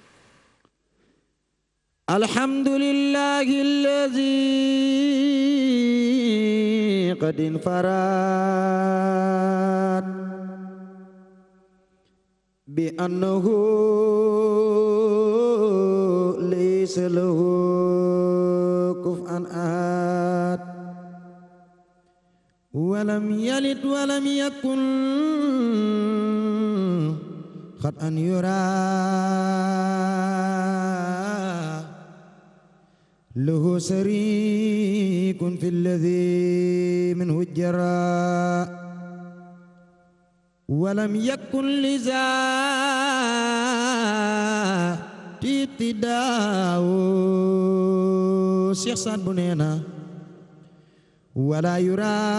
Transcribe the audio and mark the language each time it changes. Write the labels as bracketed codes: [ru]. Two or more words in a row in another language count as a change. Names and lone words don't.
[ar] الحمد لله الذي قد انفرد بأنه ليس له كفوا أحد ولم يلد ولم يكن قد أن يرى له شريك في الذي منه الجراء ولم يكن لذات اقتداء [wo] Cheikh Sadbou nee na [ar] ولا يرى